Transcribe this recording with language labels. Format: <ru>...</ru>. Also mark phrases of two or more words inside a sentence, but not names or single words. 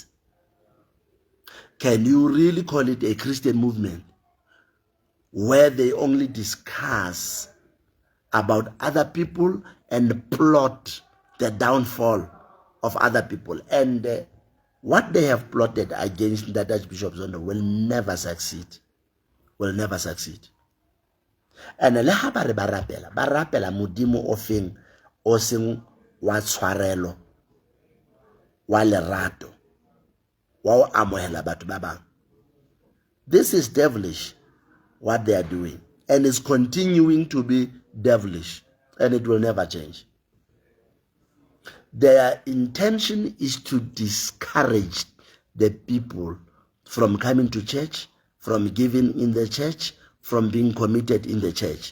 <en>Can you really call it a Christian movement where they only discuss about other people and plot the downfall of other people? And What they have plotted against that Archbishop Zondo will never succeed. Will never succeed.</en> <st>And le ha ba re ba rapela modimo o feng o seng wa tshwarelo wa lerato wa o amohela batho ba bang.</st> <en>This is devilish what they are doing, and it's continuing to be devilish, and it will never change. Their intention is to discourage the people from coming to church, from giving in the church, from being committed in the church.</en>